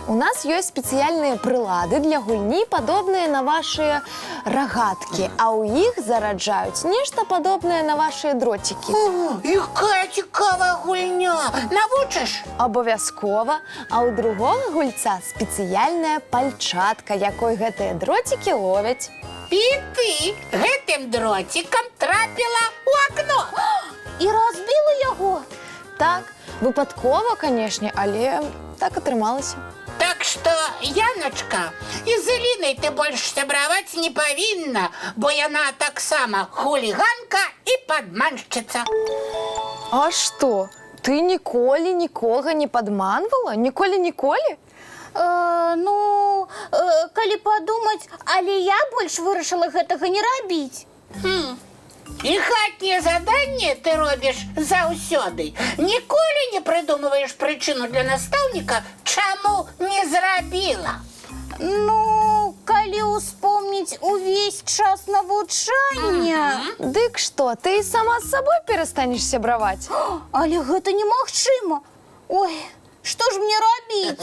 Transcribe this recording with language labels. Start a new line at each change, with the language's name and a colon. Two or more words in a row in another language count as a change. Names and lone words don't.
Belarusian: У нас ёсць спецыяльныя прылады для гульні, падобныя на вашыя рагаткі, а ў іх зараджаюць нешта падобнае на вашыя дроцікі. Якая цікавая гульня! Навучыш? Абавязкова, а ў другога гульца спецыяльная пальчатка, якой гэтыя дроцікі ловяць. І ти гэтым дротиком трапила у окно.
Ukrainian: І розбила його. Так, випадково,
Belarusian: конечно, але так атрымалася.
Russian: Так что, Яночка, из Элиной ты больше
Belarusian: сябраваць не павінна, бо яна таксама
Russian: хулиганка и подманшчица.
Belarusian: А што? Ты ніколі нікога не падманвала? Ніколі? Калі падумаць, але я больш вырашыла гэтага не рабіць. І хатнее задание ты робишь заўсёды. Ніколі не
Russian: придумываешь причину для наставника,
Belarusian: чаму не зрабіла. Калі ўспомніць увесь час навучання. Дык што, ты і сама з сабой перастанеш сябраваць? Але гэта немагчыма. Ой, што ж мне рабіць?